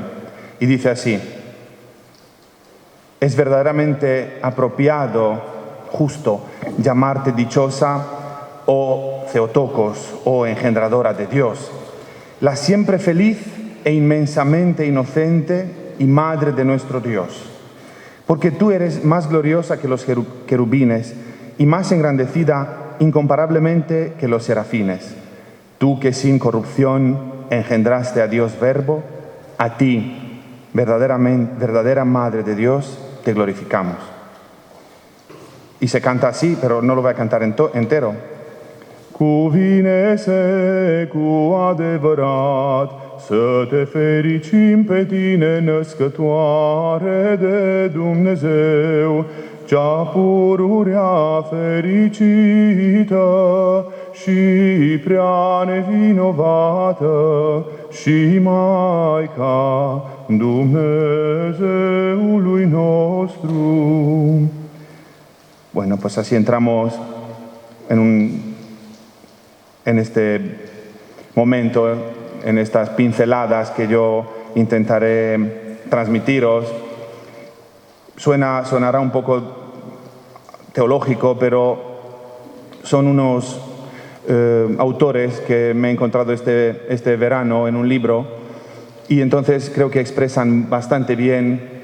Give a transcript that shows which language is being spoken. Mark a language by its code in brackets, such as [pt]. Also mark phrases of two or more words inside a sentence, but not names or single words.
[es] Y dice así: es verdaderamente apropiado, justo, llamarte dichosa, oh Theotokos, oh engendradora de Dios, la siempre feliz e inmensamente inocente y madre de nuestro Dios, porque tú eres más gloriosa que los querubines y más engrandecida incomparablemente que los serafines. Tú que sin corrupción engendraste a Dios Verbo, a ti, verdadera Madre de Dios, te glorificamos. Y se canta así, pero no lo voy a cantar entero. [ro] Cuvine-se cu adevărat să te fericim pe tine, născătoare de Dumnezeu, cea pururea fericită și prea nevinovată și Maica Dumnezeului nostru. [es] Bueno, pues así entramos en este momento, en estas pinceladas que yo intentaré transmitiros. Sonará un poco teológico, pero son unos autores que me he encontrado este verano en un libro, y entonces creo que expresan bastante bien.